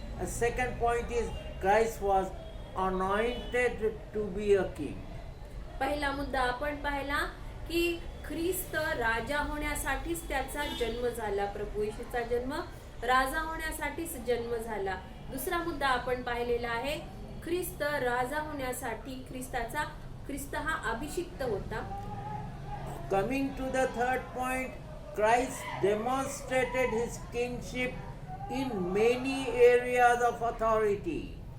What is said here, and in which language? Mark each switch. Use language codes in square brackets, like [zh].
[en] A second point is Christ was anointed to be a king. [mr] पहिला मुद्दा आपण पाहिला की ख्रिस्त राजा होण्यासाठीच त्याचा जन्म झाला. प्रभू येशूचा जन्म राजा होण्यासाठीच जन्म झाला. दुसरा मुद्दा आपण पाहिलेला आहे ख्रिस्त राजा होण्यासाठी ख्रिस्त हा अभिषिक्त होता. [en] Coming to the third point, Christ demonstrated his kingship in many areas of authority.